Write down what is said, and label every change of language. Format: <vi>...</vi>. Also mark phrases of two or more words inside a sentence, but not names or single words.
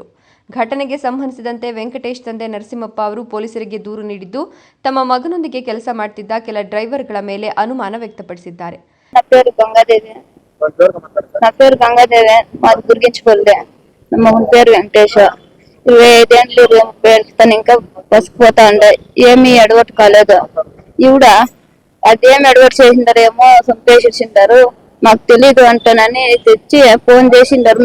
<kn>ಘಟನೆಗೆ ಸಂಬಂಧಿಸಿದಂತೆ ವೆಂಕಟೇಶ್ ತಂದೆ ನರಸಿಂಹಪ್ಪ ಅವರು ಪೊಲೀಸರಿಗೆ ದೂರು ನೀಡಿದ್ದು, ತಮ್ಮ ಮಗನೊಂದಿಗೆ ಕೆಲಸ ಮಾಡುತ್ತಿದ್ದ ಕೆಲ ಡ್ರೈವರ್ಗಳ ಮೇಲೆ ಅನುಮಾನ ವ್ಯಕ್ತಪಡಿಸಿದ್ದಾರೆ.</kn> <te>నా పేరు గంగాదేవి మాది గురిగించుకోలే. నా మగన్ పేరు వెంకటేష్. 25 ఏళ్ళు తను ఇంకా బస్కు పోతా ఉండే. ఏమీ ఎడవట్ కాలేదు. ఈవిడ అదేం ఎడవట్ చేసిండారేమో చంపేసేసిండారు, మాకు తెలీదు అంటానని తెచ్చి ఫోన్ చేసిండారు.</te>